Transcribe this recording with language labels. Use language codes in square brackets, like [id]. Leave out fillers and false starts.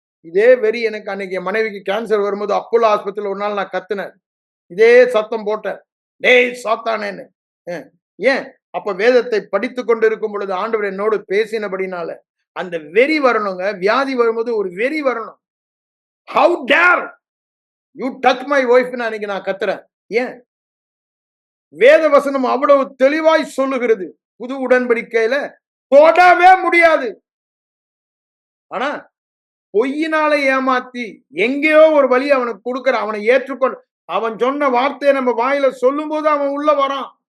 [ta] இதே வெறி எனக்கு அன்னைக்கு என் மனைவிக்கு கேன்சர் வரும்போது அப்போலோ ஆஸ்பத்திரியில் ஒரு நாள் நான் கத்துனேன். இதே சத்தம் போட்டேன், டேய் சாத்தானேன்னு. ஏன்? அப்ப வேதத்தை படித்து கொண்டு இருக்கும் பொழுது ஆண்டவர் என்னோடு பேசினபடினால அந்த வெறி வரணுங்க. வியாதி வரும்போது ஒரு வெறி வரணும். [en] How dare you touch my wife? [ta] அன்னைக்கு நான் கத்துறேன். ஏன்? வேத வசனம் அவ்வளவு தெளிவாய் சொல்லுகிறது. புது உடன்படிக்கையில தொடவே முடியாது. ஆனா பொய்யினால ஏமாத்தி எங்கேயோ ஒரு வழி அவனுக்கு கொடுக்கிற, அவனை ஏற்றுக்கொண்டு அவன் சொன்ன வார்த்தையை நம்ம வாயில சொல்லும் போது அவன் உள்ள வரான்.